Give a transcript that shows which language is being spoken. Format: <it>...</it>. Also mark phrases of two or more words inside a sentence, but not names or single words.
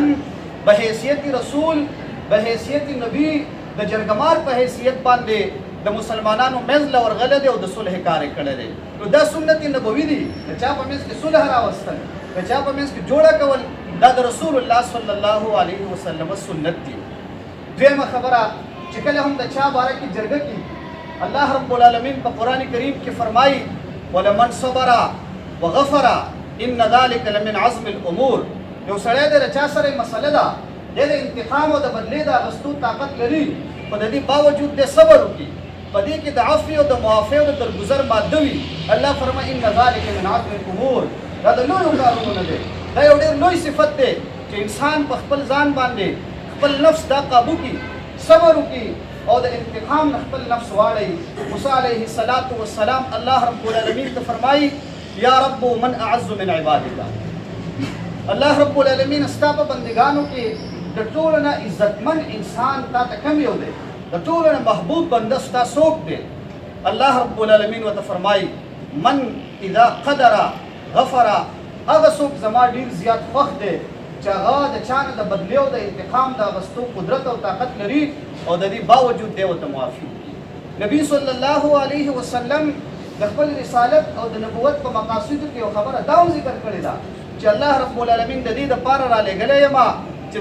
<ps>به حیثیت رسول به حیثیت نبی د جرګمار په حیثیت باندې د مسلمانانو منځ له ورغلی دی او د صلح کار یې کړی دی نو دا سنت نبوي دي د چا په منځ کې صلح راوستل د چا په منځ کې جوړه کول دا د رسول الله</ps> <ar>صلی الله علیه وسلم</ar> <ps>سنت دي دویمه خبره چې کله هم د چا باره کې جرګه کي</ps> <ar>الله رب العالمین</ar> <ps>په قرآن کریم کې فرمایي</ps> <ar>ولمن صبر وغفر ان ذلک لمن عزم الامور</ar> <ps>یو سړی دی د چا سره مسله ده دی د انتقام او د بدلې د اخیستو طاقت لري خو د دې باوجود دی صبر وکړي په دې کې د عفو او د معافۍ او د درګذر ماده وي الله فرمایي</ps> <ar>ان ذلک من عزم الامور</ar> <ps>دا د لویو کارونو نه دی دا یو ډېر لوی صفت دی چې انسان په خپل ځان باندې خپل نفس دا قابو کړي صبر وکړي او د انتقام نه خپل نفس واړوي موسی</ps> <ar>علیه السلام الله رب العالمین</ar> <ps>ته فرمایي</ps> <ar>یا رب من اعز من عبادک الله رب العالمین</ar> <ps>ستا په بندګانو کې د ټولو نه عزتمن انسان تا ته کوم یو دی د ټولو نه محبوب بنده ستا څوک دی</ps> <ar>الله رب العالمین</ar> <ps>ورته فرمایي</ps> <ar>من اذا قدر غفر</ar> <ps>هغه څوک زما ډېر زیات خوښ دی چې هغه د چا نه د بدلې او د انتقام د اخیستو قدرت او طاقت لري او د دې باوجود دی ورته معافي وکړي نبي</ps> <ar>صلی الله علیه وسلم</ar> <ps>د خپل رسالت او د نبوت په مقاصدو کې یو خبره دا هم ذکر کړې ده چې</ps> <ar>الله رب العالمین</ar> <ps>د دې دپاره رالیږلی یم چې</ps>